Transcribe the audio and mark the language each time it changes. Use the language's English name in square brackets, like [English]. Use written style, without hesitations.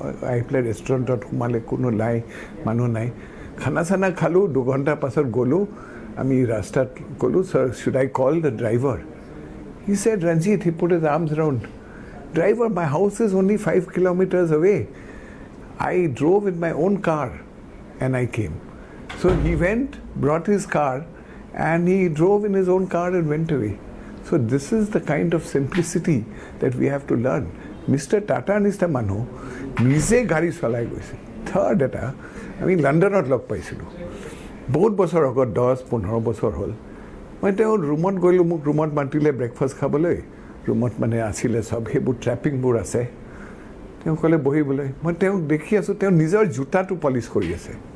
[Assamese] আহি পেলাই ৰেষ্টুৰেণ্টত সোমালে কোনো নাই মানুহ নাই খানা চানা খালোঁ 2 ঘণ্টাৰ পাছত গ'লোঁ আমি ৰাস্তাত গ'লোঁ [English] Sir should I call the driver he said Ranjit he put his arms round driver my house is only 5 kilometers away I drove in my own car and I came so he went brought his car and he drove in his own car and went away. So this is the kind of simplicity that we have to learn. Mr. [Assamese] Tata নিষ্টা মানুহ নিজে গাড়ী চলাই গৈছে third এটা আমি লণ্ডনত লগ পাইছিলোঁ বহুত বছৰ আগত 10-15 বছৰ হ'ল মই তেওঁৰ ৰুমত গ'লোঁ মোক ৰুমত মাতিলে ব্ৰেকফাষ্ট খাবলৈ ৰুমত মানে আছিলে চব সেইবোৰ ট্ৰেপিংবোৰ আছে তেওঁ ক'লে বহিবলৈ মই তেওঁক দেখি আছোঁ তেওঁ নিজৰ জোতাটো পলিচ কৰি আছে